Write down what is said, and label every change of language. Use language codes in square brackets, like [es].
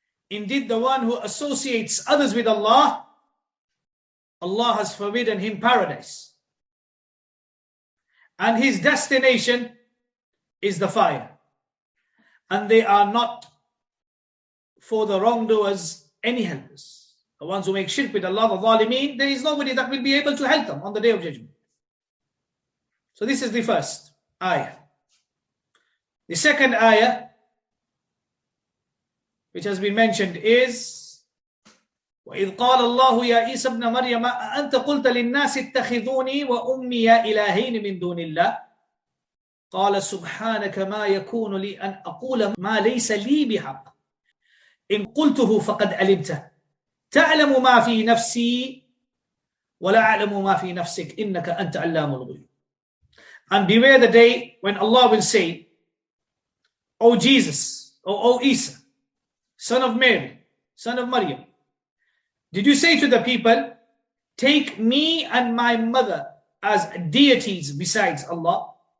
[en] Indeed, the one who associates others with Allah, Allah has forbidden him paradise, and his destination is the fire. And they are not for the wrongdoers any helpers. The ones who make shirk with Allah, the ظالمين, there is nobody that will be able to help them on the day of judgment. So this is the first ayah. The second ayah, which has been mentioned, is [ar] وَإِذْ قَالَ اللَّهُ يَا عِيسَى ابْنَ مَرْيَمَ أَأَنْتَ قُلْتَ لِلنَّاسِ اتَّخِذُونِي وَأُمِّيَ إِلَٰهَيْنِ مِن دُونِ اللَّهِ قال سبحانك ما يكون لي أن أقول ما ليس لي بحق إن قلته فقد علمته تعلم ما في نفسي ولا أعلم ما في نفسك إنك أنت علام الغيوب. [en] And beware the day when Allah will say, O Jesus, O Isa, son of Mary, son of Maryam, did you say to the people, take me and my mother as deities besides Allah?